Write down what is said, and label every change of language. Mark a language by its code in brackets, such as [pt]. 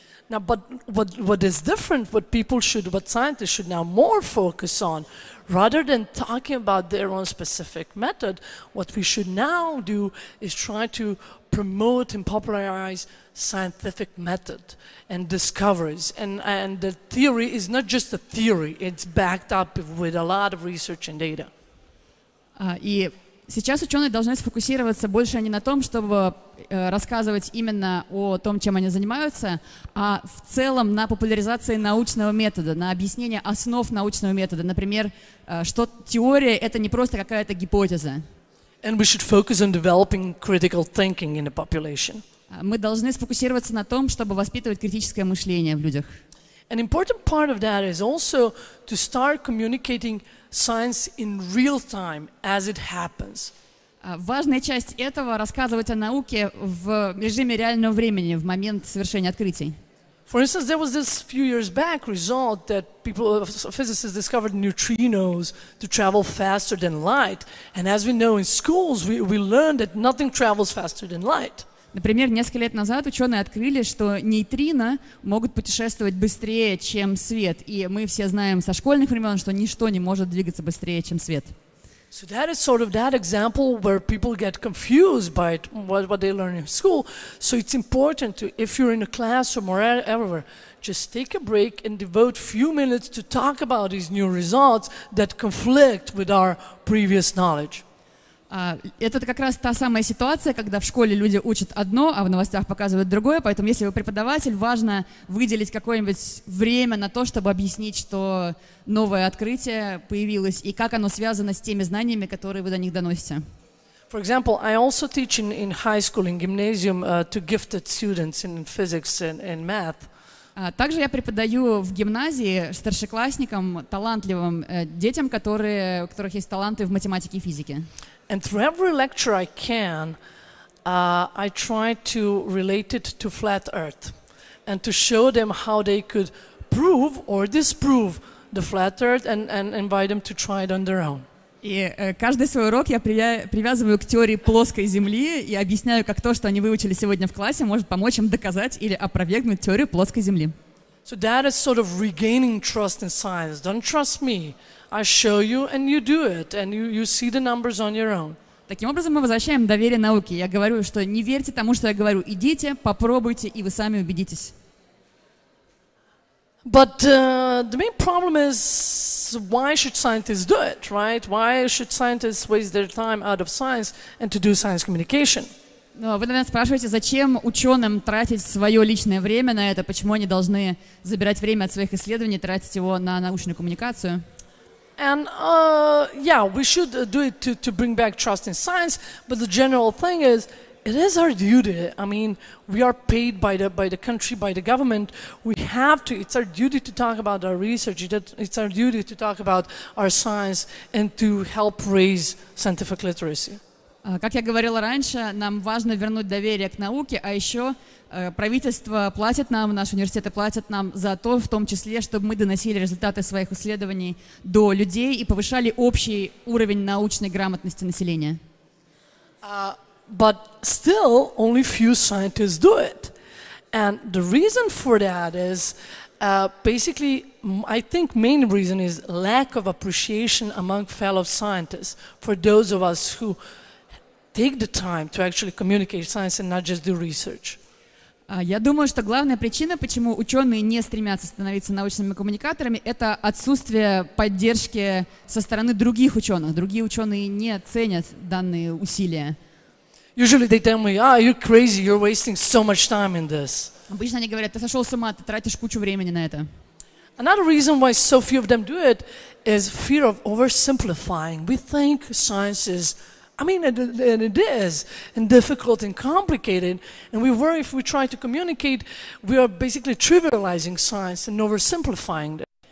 [en] Now, but what is different, what scientists should now more focus on, rather than talking about their own specific method, what we should now do is try to promote and popularize scientific method and discoveries. And the theory is not just a theory, it's backed up with a lot of research and data. [ru] И сейчас ученые должны сфокусироваться больше не на том, чтобы рассказывать именно о том, чем они занимаются, а в целом на популяризации научного метода, на объяснение основ научного метода. Например, что теория — это не просто какая-то гипотеза. [en] And we should focus on developing critical thinking in the population. [ru] Мы должны сфокусироваться на том, чтобы воспитывать критическое мышление в людях. [en] An important part of that is also to start communicating science in real time as it happens. [ru] Важная часть этого — рассказывать о науке в режиме реального времени, в момент совершения открытий. [en] For instance, there was this few years back result that physicists discovered neutrinos to travel faster than light. And as we know in schools, we learned that nothing travels faster than light. [ru] Например, несколько лет назад ученые открыли, что нейтрино могут путешествовать быстрее, чем свет. И мы все знаем со школьных времен, что ничто не может двигаться быстрее, чем свет. [en] So that is sort of that example where people get confused by what they learn in school. So it's important to, if you're in a classroom or everywhere, just take a break and devote a few minutes to talk about these new results that conflict with our previous knowledge. [ru] Это как раз та самая ситуация, когда в школе люди учат одно, а в новостях показывают другое. Поэтому, если вы преподаватель, важно выделить какое-нибудь время на то, чтобы объяснить, что новое открытие появилось и как оно связано с теми знаниями, которые вы до них доносите. [en] For example, I also teach in high school, in gymnasium, to gifted students in physics and math. [ru] Также я преподаю в гимназии старшеклассникам, талантливым детям, у которых есть таланты в математике и физике. [en] And through every lecture I can, I try to relate it to flat Earth and to show them how they could prove or disprove the flat earth and invite them to try it on their own. [ru] И каждый свой урок я привязываю к теории плоской Земли и объясняю, как то, что они выучили сегодня в классе, может помочь им доказать или опровергнуть теорию плоской Земли. [en] So that is sort of regaining trust in science. Don't trust me. I show you and you do it and you see the numbers on your own. [ru] Таким образом, мы возвращаем доверие науке. Я говорю, что не верьте тому, что я говорю. Идите, попробуйте, и вы сами убедитесь. [en] But the main problem is, why should scientists do it, right? Why should scientists waste their time out of science and to do science communication? [ru] Но вы, наверное, спрашиваете, зачем ученым тратить свое личное время на это? Почему они должны забирать время от своих исследований, тратить его на научную коммуникацию? [en] And yeah, we should do it to bring back trust in science. But the general thing is, it is our duty. I mean, we are paid by the country, by the government. We have to. It's our duty to talk about our research. It's our duty to talk about our science and to help raise scientific literacy. [ru] Как я говорила раньше, нам важно вернуть доверие к науке, а еще правительство платит нам, наши университеты платят нам за то, в том числе, чтобы мы доносили результаты своих исследований до людей и повышали общий уровень научной грамотности населения. [en] But still, only few scientists do it. And the reason for that is, basically, I think main reason is lack of appreciation among fellow scientists for those of us who take the time to actually communicate science and not just do research. [ru] Я думаю, что главная причина, почему ученые не стремятся становиться научными коммуникаторами, это отсутствие поддержки со стороны других ученых. Другие ученые не ценят данные усилия. [en] Usually they tell me, you're crazy, you're wasting so much time in this. [ru] Обычно они говорят, ты сошел с ума, ты тратишь кучу времени на это. [en] Another reason why so few of them do it is fear of oversimplifying. We think science is, and it is, and difficult and complicated, and we worry if we try to communicate, we are basically trivializing science and oversimplifying it.